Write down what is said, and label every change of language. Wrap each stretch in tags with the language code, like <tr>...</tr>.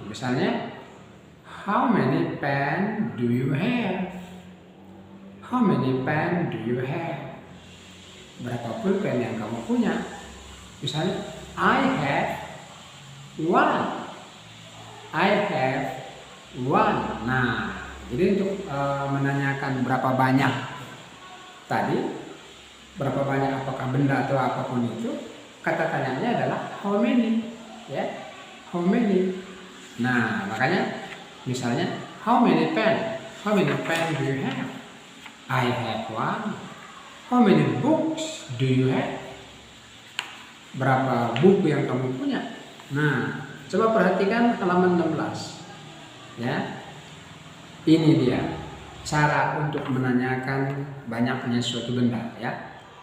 <id>Misalnya,</id> <en>how many pen do you have? How many pen do you have?</en> <id>Berapa pulpen yang kamu punya? Misalnya,</id> <en>I have one. I have one.</en> <id>Nah, jadi untuk menanyakan berapa banyak tadi, berapa banyak apakah benda atau apapun itu, kata tanyanya adalah how many, ya, how many. Nah, makanya misalnya</id> <en>how many pen do you have? I have one. How many books do you have?</en> <id>Berapa buku yang kamu punya? Nah, coba perhatikan halaman 16. Ya. Ini dia cara untuk menanyakan banyaknya suatu benda, ya.</id>